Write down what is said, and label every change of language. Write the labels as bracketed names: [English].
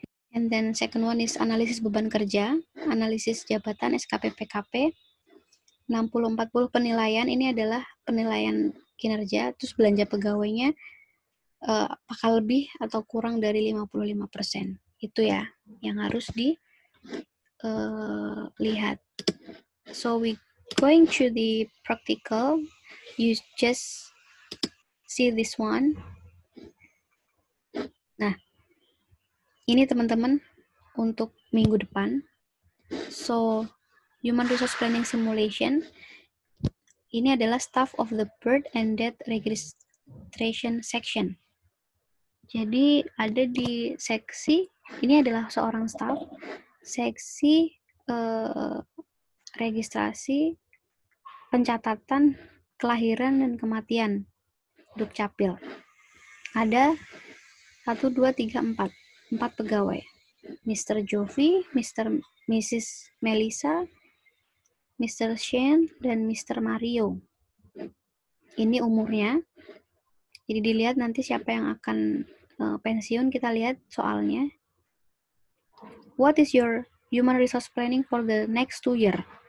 [English] And then second one is [Indonesian] analisis beban kerja, analisis jabatan SKP PKP. 60-40 penilaian, ini adalah penilaian kinerja, terus belanja pegawainya apakah lebih atau kurang dari 55%. Itu ya, yang harus dilihat. [English] So we going to the practical, you just see this one. [Indonesian] Nah, ini teman-teman untuk minggu depan. [English] So, Human Resource Planning Simulation, [Indonesian] ini adalah [English] staff of the birth and death registration section. [Indonesian] Jadi ada di seksi, ini adalah seorang staff, seksi registrasi, pencatatan, kelahiran, dan kematian, Dukcapil. Ada 1, 2, 3, 4 pegawai. Mr. Jovi, Mr. Mrs. Melissa, Mr. Shane, dan Mr. Mario. Ini umurnya. Jadi dilihat nanti siapa yang akan pensiun, kita lihat soalnya. [English] What is your human resource planning for the next 2 year?